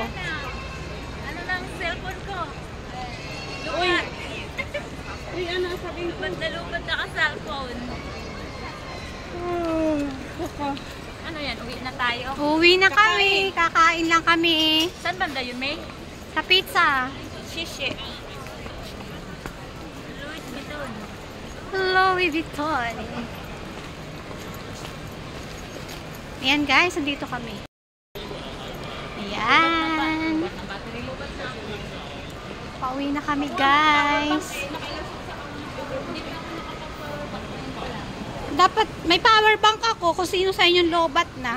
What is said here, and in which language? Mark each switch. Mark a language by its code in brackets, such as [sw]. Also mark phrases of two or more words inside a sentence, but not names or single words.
[tl] Ano lang cellphone ko? Uy! Uy, ano sabihin ko? Lubat na ka cellphone. Ano yan? Uwi na tayo? Uwi na kami. Kakain lang kami. Saan banda yun, May? Sa pizza. Shishi. Louis Vuitton. Louis Vuitton. Ayan guys, nandito kami. Ayan. Pauwi na kami guys. Dapat may power bank ako kung sino sa inyong lobat na.